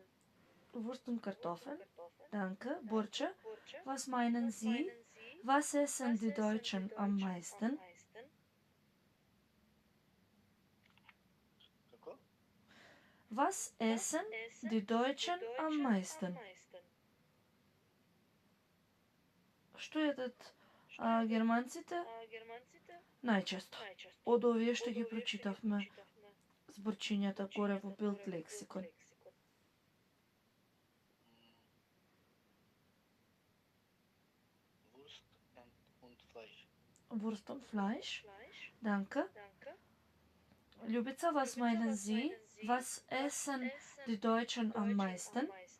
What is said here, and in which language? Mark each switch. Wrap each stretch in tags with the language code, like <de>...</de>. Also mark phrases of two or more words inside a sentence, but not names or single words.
<de>Wurst und Kartoffeln. Danke. Burce, was meinen Sie? Was essen die Deutschen am meisten?</de> <mk>Како?</mk> <de>Was essen die Deutschen am meisten?</de> <mk>Што едат германците? Најчесто. Од овие што ги прочитавме зборчињата горе во Bild Lexikon.</mk> <de>und Fleisch. Wurst und Fleisch. Danke. Ljubica, was meinen Sie? Was essen die Deutschen am meisten?</de>